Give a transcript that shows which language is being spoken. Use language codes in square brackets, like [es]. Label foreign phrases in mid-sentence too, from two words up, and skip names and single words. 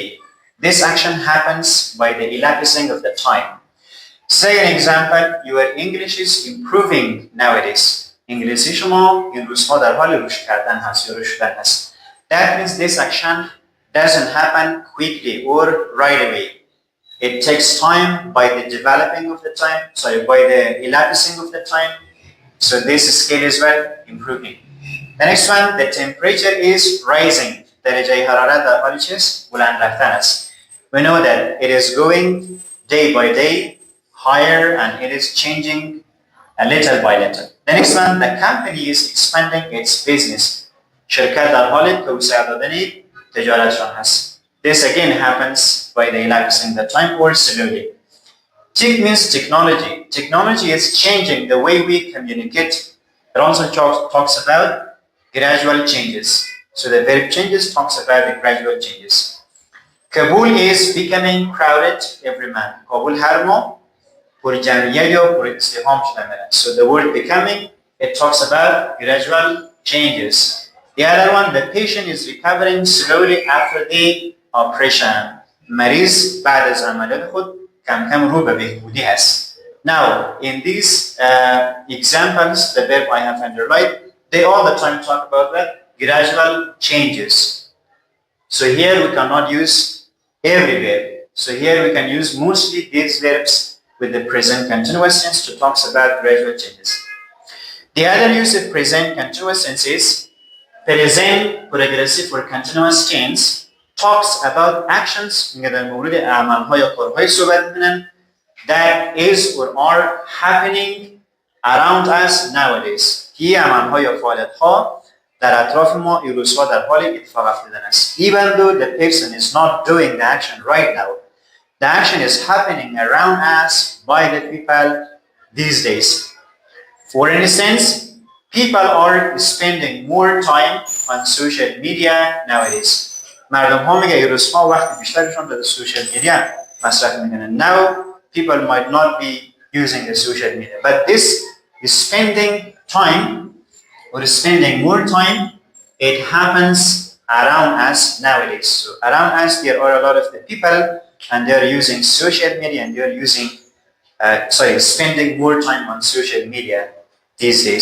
[en] This action happens by the elapsing of the time. Second example, your English is improving nowadays. [fa] انگلیسی شما این روزها در حال رشد کردن هست یا رشد شدن هست. [en] That means this action doesn't happen quickly or right away. It takes time by the developing of the time, by the elapsing of the time. So this skill is well improving. The next one, the temperature is rising. [fa] درجه حرارت در حال چیست؟ بلند رفتن است. [en] We know that it is going day by day higher and it is changing a little by little. The next one, the company is expanding its business. [fa] شرکت در حال توسعه دادن تجارتشان هست. [en] This again happens by the elapsing the time or slowly. TIC means technology. Technology is changing the way we communicate. It also talks about gradual changes. So the verb changes talks about the gradual changes. Kabul is becoming crowded every month. [fa] Kabul هر ماه پر جمعیت یا پر ازدحام شده میره. [en] So the word becoming it talks about gradual changes. The other one, the patient is recovering slowly after the operation. [fa] مریض بعد از عملیات خود کم کم رو به بهبودی هست. [en] Now in these examples, the verb I have underlined, they all the time talk about that gradual changes. So here we cannot use every verb. So here we can use mostly these verbs with the present continuous tense to talk about gradual changes. The other use of present continuous tense is present progressive or continuous tense talks about actions [fa] در مورد اعمال‌ها یا کارهای صحبت می‌کنن [en] that is or are happening around us nowadays. [fa] که اعمال‌ها یا فعالیت‌ها در اطراف ما این روزها در حال اتفاق افتادن است. [en] Even though the person is not doing the action right now, the action is happening around us by the people these days. For instance, people are spending more time on social media nowadays. [fa] مردم ها میگه این روزها وقت بیشترشون در [en] social media [fa] مصرف میکنن. [en] Now people might not be using the social media, but this is spending time or spending more time, it happens around us nowadays. So around us there are a lot of the people and they are using social media and they are using, spending more time on social media these days.